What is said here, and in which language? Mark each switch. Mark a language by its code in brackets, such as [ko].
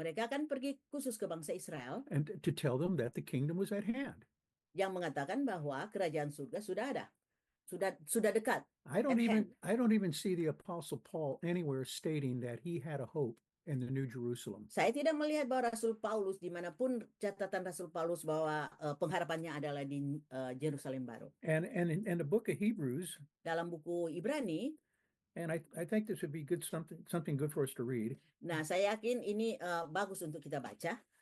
[id] Mereka akan pergi khusus ke bangsa Israel [en] and to tell them that the kingdom was at hand. [id] yang mengatakan bahwa kerajaan surga sudah ada. Sudah dekat. [en] I don't even see the apostle Paul anywhere stating that he had a hope in the New Jerusalem. [id] Saya tidak melihat bahwa Rasul Paulus dimanapun catatan Rasul Paulus bahwa pengharapannya adalah di Yerusalem baru. [en] And in the book of Hebrews, [id] Dalam buku Ibrani, [en] and I think this would be good something good for us to read. [id] nah saya yakin ini bagus untuk kita baca.